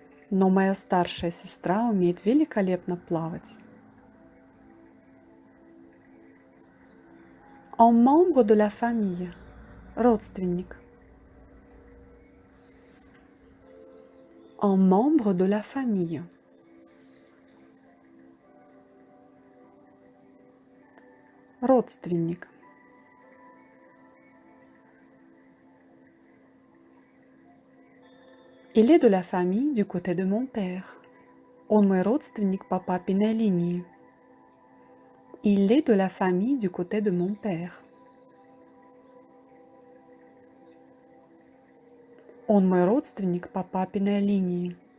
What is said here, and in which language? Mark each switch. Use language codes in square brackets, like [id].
[ru] Но моя старшая сестра умеет великолепно плавать. [fr] Un membre de la famille. [ru] Родственник. [fr] Un membre de la famille. [ru] Родственник. [fr] Il est de la famille du côté de mon père. [ru] Он мой родственник по папиной линии. [fr] Il est de la famille du côté de mon père. [ru] Он мой родственник по папиной линии.